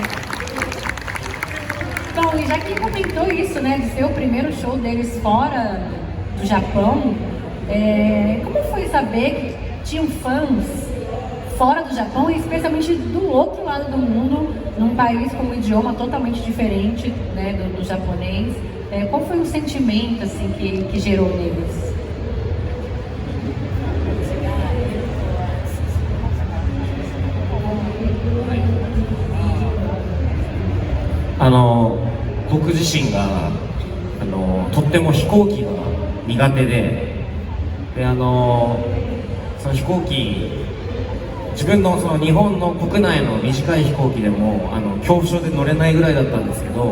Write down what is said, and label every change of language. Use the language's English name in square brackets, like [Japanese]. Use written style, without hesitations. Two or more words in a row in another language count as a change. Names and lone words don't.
[Portuguese] Bom, e já que comentou isso, né, de ser o primeiro show deles fora do Japão, como foi saber que tinham fãs fora do Japão, e especialmente do outro lado do mundo, num país com um idioma totalmente diferente, né, do japonês? Qual foi o sentimento assim, que gerou neles? [Japanese] 僕自身がとっても飛行機が苦手で、その飛行機、自分のその日本の国内の短い飛行機でも恐怖症で乗れないぐらいだったんですけど、